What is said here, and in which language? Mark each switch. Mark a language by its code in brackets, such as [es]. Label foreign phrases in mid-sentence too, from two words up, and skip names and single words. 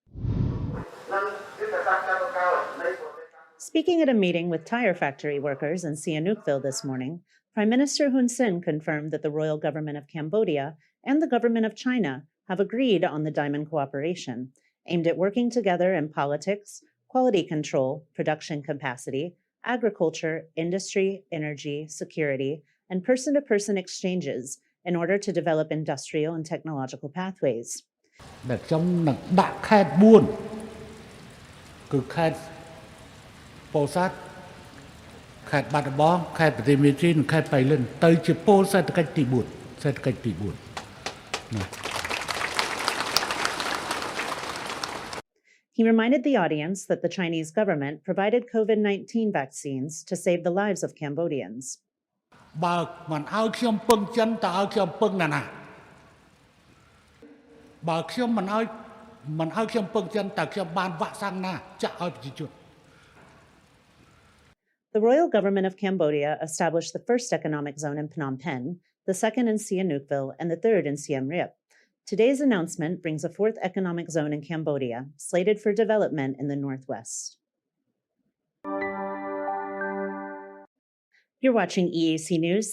[en] Speaking at a meeting with tire factory workers in Sihanoukville this morning, Prime Minister Hun Sen confirmed that the royal government of Cambodia and the government of China have agreed on the Diamond Cooperation, aimed at working together in politics, quality control, production capacity, agriculture, industry, energy, security, and person-to-person exchanges in order to develop industrial and technological pathways. [km] ខេត្តបាត់ដំបងខេត្តប្រទេសមានជ័យនិងខេត្តបៃលិនទៅជាពលសេដ្ឋកិច្ចទី4 [en] He reminded the audience that the Chinese government provided COVID-19 vaccines to save the lives of Cambodians. [km] បើមិនឲ្យខ្ញុំពឹងចិនតើឲ្យខ្ញុំពឹងណាណាបើខ្ញុំមិនឲ្យខ្ញុំពឹងចិនតើខ្ញុំបានវ៉ាក់សាំងណាចាក់ឲ្យប្រជាជន [en] The royal government of Cambodia established the first economic zone in Phnom Penh, the second in Sihanoukville, and the third in Siem Reap. Today's announcement brings a fourth economic zone in Cambodia, slated for development in the northwest. You're watching EAC News.